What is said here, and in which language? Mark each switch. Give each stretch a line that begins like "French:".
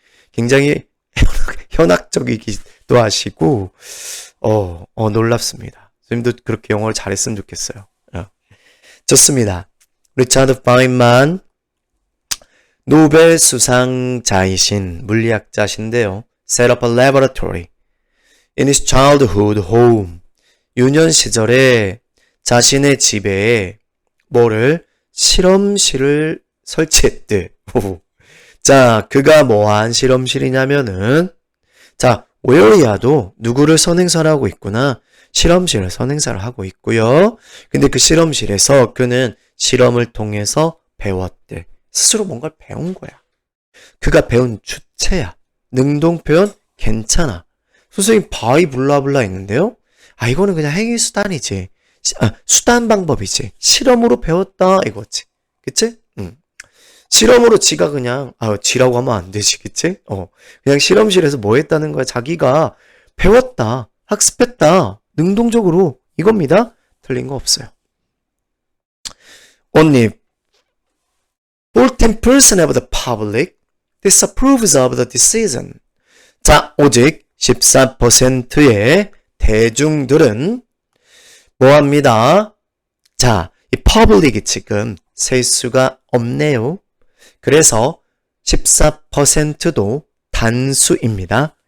Korean: 굉장히 현학적이기도 하시고 놀랍습니다. 선생님도 그렇게 영어를 잘했으면 좋겠어요. 좋습니다. 리차드 파인만 노벨 수상자이신 물리학자신데요.
English: set up a laboratory in his childhood home.
Korean: 유년 시절에 자신의 집에 실험실을 설치했대. 자, 그가 뭐한 실험실이냐면은 자, where야도 누구를 선행사를 하고 있구나. 실험실을 선행사를 하고 있고요. 근데 그 실험실에서 그는 실험을 통해서 배웠대. 스스로 뭔가를 배운 거야. 그가 배운 주체야. 능동 표현 괜찮아. 선생님 바이 블라블라 있는데요. 이거는 그냥 행위 수단이지. 수단 방법이지. 실험으로 배웠다 이거지. 그치? 실험으로 지가 그냥 지라고 하면 안 되지. 그치? 그냥 실험실에서 뭐 했다는 거야. 자기가 배웠다. 학습했다. 능동적으로 이겁니다. 틀린 거 없어요.
English: Only 14% of the public disapproves of the decision.
Korean: 자, 오직 14%의 대중들은 뭐합니다? 자, 이 public이 지금 셀 수가 없네요. 그래서 14%도 단수입니다.